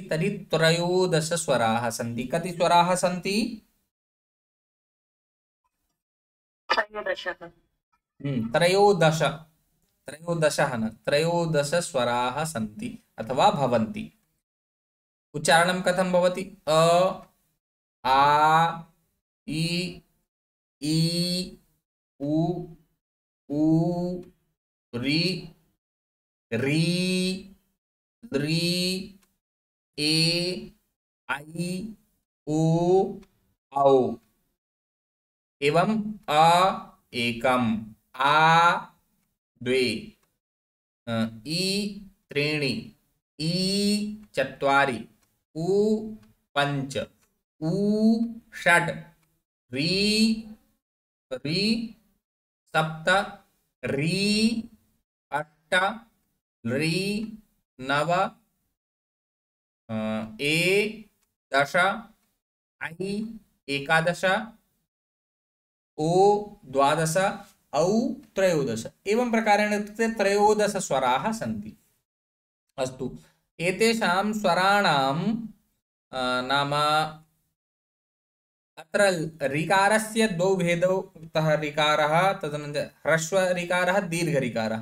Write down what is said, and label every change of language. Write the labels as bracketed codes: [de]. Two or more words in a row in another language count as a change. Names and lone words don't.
[sa] तर्हि 13 स्वराः सन्ति। कति स्वराः सन्ति? 13 स्वराः सन्ति अथवा भवन्ति। उच्चारणं कथं भवति? अ, आ, इ, ई, उ, ऊ, रि, री, री, ए, ऐ ओ औ एवं अ एकम, आ द्वे, ई त्रीणि, ई चत्वारि, उ पञ्च, ऊ षड्, री री सप्त, री अष्ट, री नव, ए दश, ऐ एकादश, ओ द्वादश, औ त्रयोदश। एवं प्रकारेण इत्युक्ते त्रयोदश स्वराः सन्ति। अस्तु, एतेषां स्वराणां नाम अत्र ऋकारस्य द्वौ भेदौ तः ऋकारः, तदनन्तरं ह्रस्वऋकारः, दीर्घऋकारः।